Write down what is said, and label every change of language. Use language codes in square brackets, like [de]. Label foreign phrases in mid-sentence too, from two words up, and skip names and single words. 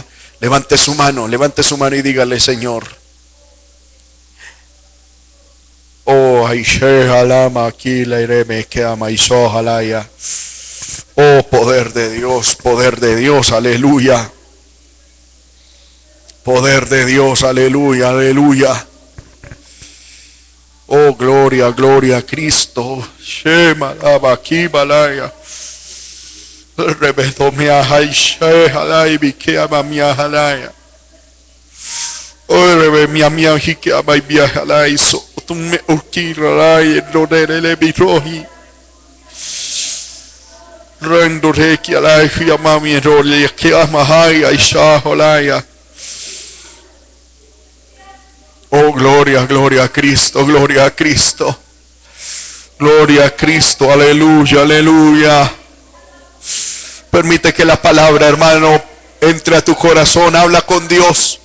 [es] Levante su mano y dígale, Señor. Oh, oh, poder de Dios, aleluya. Poder de Dios, aleluya, aleluya. Oh, gloria, gloria a Cristo. Shema, aquí, balaya. Rebeto mi ahai, shehalai, bikeama mi ahalaya. Oh, rebe mi amia, hikeama y biahalai, so. Me urkiralai rodere birohi rendo reki alai yamami role que amahai aisha holaya. Oh, gloria, gloria a Cristo, gloria a Cristo, gloria a Cristo, aleluya, aleluya. Permite que la palabra, hermano, entre a tu corazón. Habla con Dios.